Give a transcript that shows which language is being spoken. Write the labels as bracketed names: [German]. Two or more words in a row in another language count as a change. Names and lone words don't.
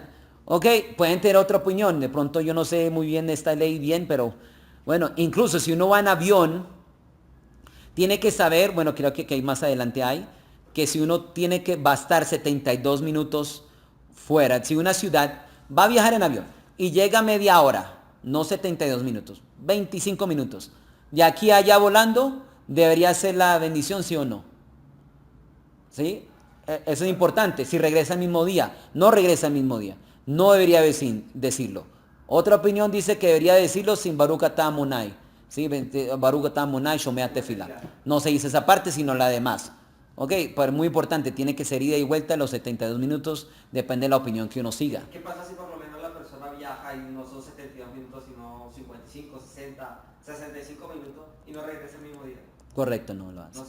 [Spanish] Ok, pueden tener otra opinión. De pronto yo no sé muy bien esta ley bien, pero bueno, incluso si uno va en avión, tiene que saber, bueno, creo que ahí más adelante hay, que si uno va a estar 72 minutos fuera, si una ciudad va a viajar en avión y llega media hora, no 72 minutos, 25 minutos, de aquí a allá volando, debería ser la bendición, ¿sí o no? ¿Sí? Eso es importante. Si regresa el mismo día, no regresa el mismo día, no debería decirlo. Otra opinión dice que debería decirlo sin [Hebrew] ברוך אתה אדוני. [Spanish] ¿Sí? [Hebrew] ברוך אתה אדוני שומע תפילה. [Spanish] No se dice esa parte, sino la demás. Ok, pero muy importante, tiene que ser ida y vuelta los 72 minutos, depende de la opinión que uno siga. ¿Qué pasa si por lo menos la persona viaja y no son 72 minutos, sino 55, 60, 65 minutos y no regresa el mismo día? Correcto, no lo hace.